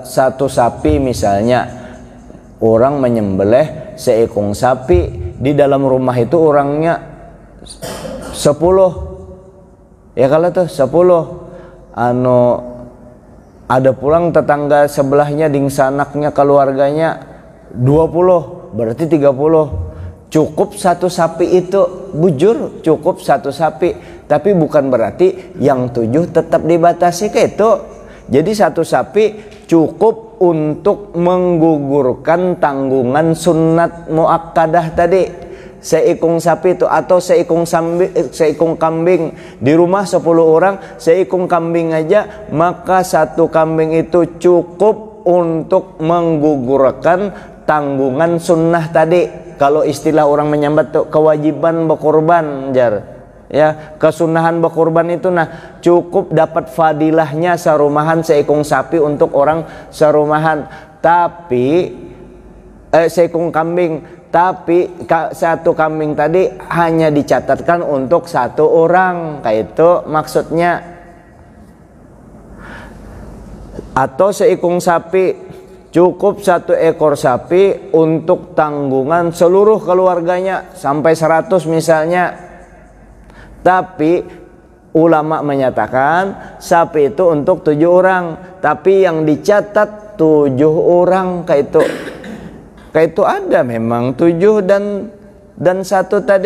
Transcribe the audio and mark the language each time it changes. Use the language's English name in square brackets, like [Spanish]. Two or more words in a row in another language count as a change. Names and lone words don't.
[Banjar] Satu sapi misalnya orang menyembelih seekor sapi, di dalam rumah itu orangnya 10 ya, kalau tuh 10 ada pulang tetangga sebelahnya dingsanaknya keluarganya 20 berarti 30. Cukup satu sapi itu, bujur cukup satu sapi. Tapi bukan berarti yang 7 tetap dibatasi ke itu. Jadi satu sapi cukup untuk menggugurkan tanggungan sunat muakkadah tadi. Seikung sapi itu atau seikung kambing. Di rumah 10 orang, seikung kambing aja, maka satu kambing itu cukup untuk menggugurkan tanggungan sunnah tadi. Kalau istilah orang menyambat tuh kewajiban berkorban, jar. Ya, kesunahan berkorban itu cukup dapat fadilahnya sarumahan seikung sapi untuk orang sarumahan. Tapi seikung kambing, tapi satu kambing tadi hanya dicatatkan untuk satu orang, kayak itu maksudnya. Atau seikung sapi, cukup satu ekor sapi untuk tanggungan seluruh keluarganya sampai 100 misalnya. Tapi ulama menyatakan sapi itu untuk 7 orang, tapi yang dicatat 7 orang, kayak itu ada memang 7 dan 1 tadi.